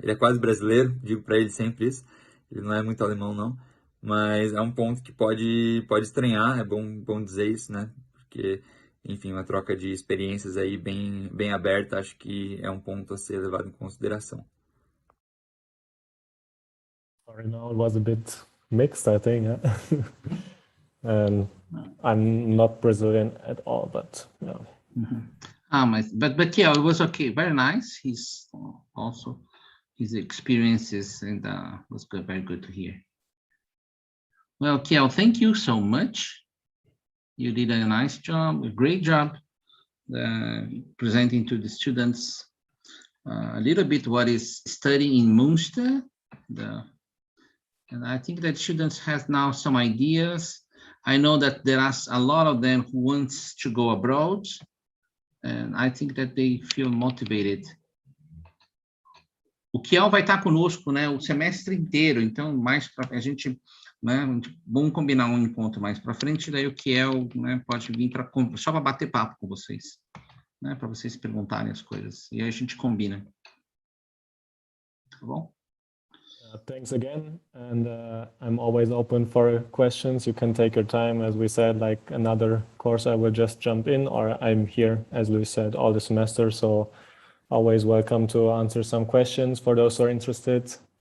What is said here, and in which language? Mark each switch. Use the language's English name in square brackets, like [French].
[Portuguese] Ele é quase brasileiro, digo para ele sempre isso. Ele não é muito alemão, não. Mas é um ponto que pode estranhar, é bom dizer isso, né? Porque, enfim, uma troca de experiências aí bem aberta, acho que é um ponto a ser levado em consideração. [English] Sorry, now it was a bit mixed, I think. And I'm not Brazilian at all, but yeah. But yeah, it was okay, very nice. He's also his experiences and was good, very good to hear. Well, Kiel, thank you so much. You did a nice job, a great job presenting to the students a little bit what is studying in Münster. And I think that students have now some ideas. I know that there are a lot of them who wants to go abroad, and I think that they feel motivated. [Portuguese] O Kiel vai estar conosco, né, o semestre inteiro, então mais para a gente, né, vamos combinar um encontro mais para frente, daí o Kiel, né, pode vir só para bater papo com vocês, né, para vocês perguntarem as coisas, e aí a gente combina. Tá bom? [English] Thanks again, and I'm always open for questions. You can take your time, as we said, like another course I will just jump in, or I'm here, as Luis said, all the semester, so always welcome to answer some questions for those who are interested